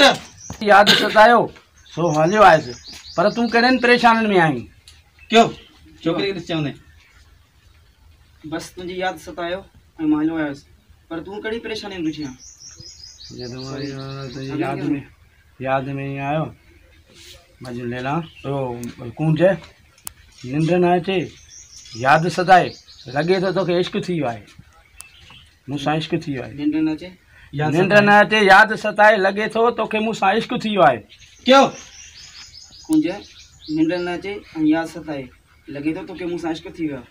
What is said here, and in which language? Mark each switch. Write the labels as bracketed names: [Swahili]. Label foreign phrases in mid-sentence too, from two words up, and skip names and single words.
[Sindhi] यादि सतायो सो हलियो आयुसि पर तूं कहिड़नि परेशानियुनि में आहीं क्यों छोकिरी खे ॾिस चवंदे बस तुझी याद सतायो ऐं मां हलियो आयुसि पर तूं कहिड़ी परेशानी में रुझी यादि में ई आयो मजनू लेला ओ कूंज निंड न अचे यादि सताए लॻे थो तोखे इश्क थी वियो आहे मूंसां इश्क थी वियो आहे निंड न अचे निंड न अचे यादि सताए लॻे थो तोखे मूंसां इश्क थी वियो आहे क्यों कुंज निंड न अचे ऐं यादि सताए लॻे थो तोखे मूंसां इश्क थी वियो आहे